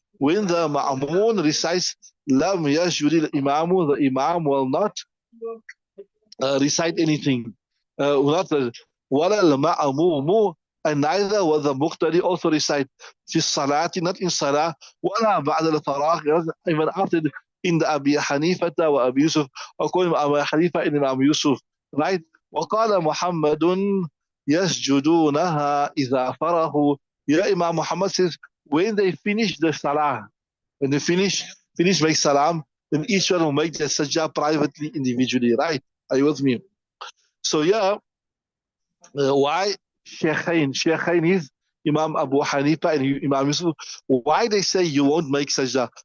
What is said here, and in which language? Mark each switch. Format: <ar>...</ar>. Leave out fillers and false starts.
<en>When the ma'amun recites lam yasjudil imamu, the imam will not recite anything. Not wala al-ma'amumu, and neither will the muqtadi also recite fi salati, not in salah, wala ba'da al-faragh, even after in the Abi Hanifata wa Abi Yusuf, according to Abu Hanifa and Imam Yusuf, right?</en> <ar>وقال محمد يسجدونها إذا فرغوا.</ar> <en>Yeah, Imam Muhammad says, when they finish the salah, when they finish make salam, then each one will make the sajda privately, individually, right? Are you with me? So yeah, why Shaykhain is Imam Abu Hanifa and Imam Yusuf, why they say you won't make sajda?</en>